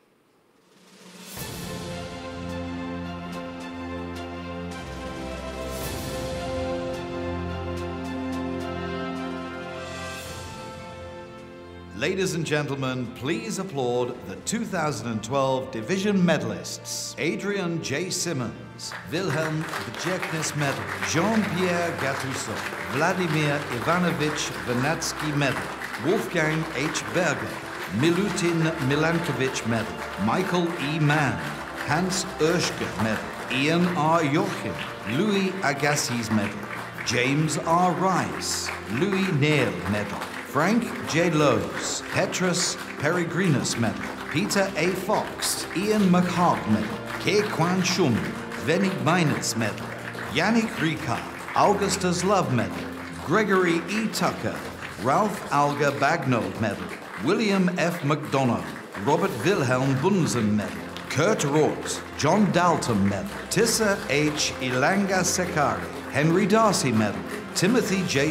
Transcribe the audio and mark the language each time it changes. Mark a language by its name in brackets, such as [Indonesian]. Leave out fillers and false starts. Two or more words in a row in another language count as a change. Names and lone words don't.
[English] Ladies and gentlemen, please applaud the 2012 Division Medalists. Adrian J. Simmons, Wilhelm Wdziekness Medal, Jean-Pierre Gattuso, Vladimir Ivanovich Vernadsky Medal, Wolfgang H. Berger, Milutin Milankovic Medal, Michael E. Mann, Hans Oeschke Medal, Ian R. Joachim, Louis Agassiz Medal, James R. Rice, Louis Neal Medal, Frank J. Lowe's, Petrus Peregrinus Medal, Peter A. Fox, Ian McHarg Medal, Ke Kwan Shum, Venig Minus Medal, Yannick Ricard, Augustus Love Medal, Gregory E. Tucker, Ralph Alga Bagnold Medal, William F. McDonough, Robert Wilhelm Bunsen Medal, Kurt Roth, John Dalton Medal, Tissa H. Ilanga Sekari, Henry Darcy Medal, Timothy J.